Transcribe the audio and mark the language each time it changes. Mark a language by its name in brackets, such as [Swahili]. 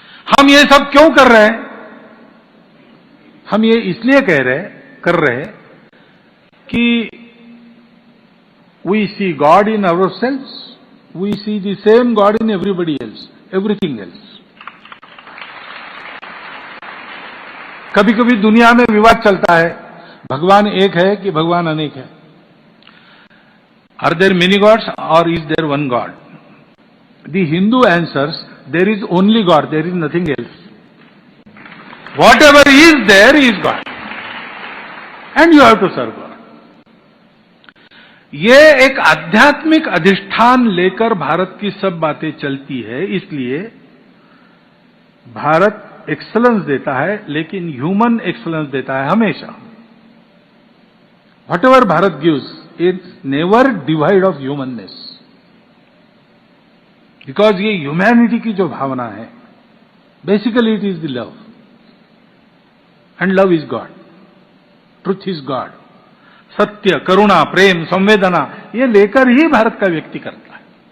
[Hindi] हम ये सब क्यों कर रहे हैं? हम ये इसलिए कर रहे कि [English] We see God in our selves, we see the same God in everybody else, everything else. [Hindi] कभी कभी दुनिया में विवाद चलता है, भगवान एक है कि भगवान अनेक है। [English] Are there many gods or is there one God? The Hindu answers, there is only God, there is nothing else. Whatever is there is God. And you have to serve God. [Hindi] ये एक आध्यात्मिक अधिष्ठान लेकर भारत की सब बातें चलती है, इसलिए भारत एक्सलेंस देता है, लेकिन ह्यूमन एक्सलेंस देता है हमेशा। [English] Whatever Bharat gives, it's never divide of humanness. Because [Hindi] ये ह्यूमैनिटी की जो भावना है, [English] Basically it is the love, and love is God, truth is God. [Hindi] सत्य, करुणा, प्रेम, संवेदना, ये लेकर ही भारत का व्यक्ति करता है।